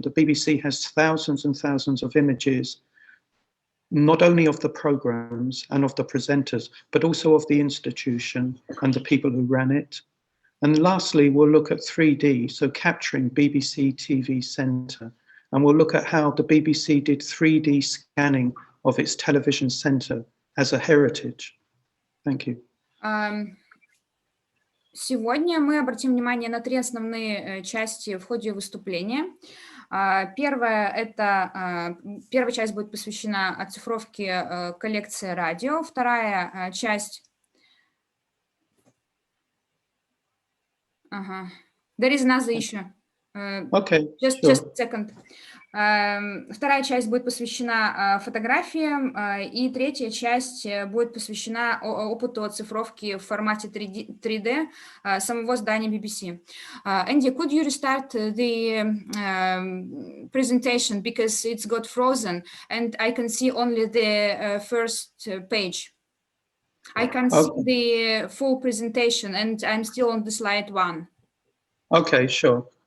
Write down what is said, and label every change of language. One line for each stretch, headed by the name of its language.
English: The BBC has thousands and thousands of images, not only of the programs and of the presenters, but also of the institution and the people who ran it. And lastly, we'll look at 3D, so capturing BBC TV Centre. And we'll look at how the BBC did 3D scanning of its television centre as a heritage. Thank you.
Russian: Сегодня мы обратим внимание на 3 основные части в ходе выступления. Первая часть будет посвящена оцифровке коллекции радио. Вторая часть...
English: There is another issue. Okay, just a second.
Russian: Вторая часть будет посвящена фотографиям, и третья часть будет посвящена опыту оцифровки в формате 3D самого здания BBC.
English: Andy, could you restart the presentation because it's got frozen and I can see only the first page. I can see the full presentation and I'm still on the slide 1. Okay, sure.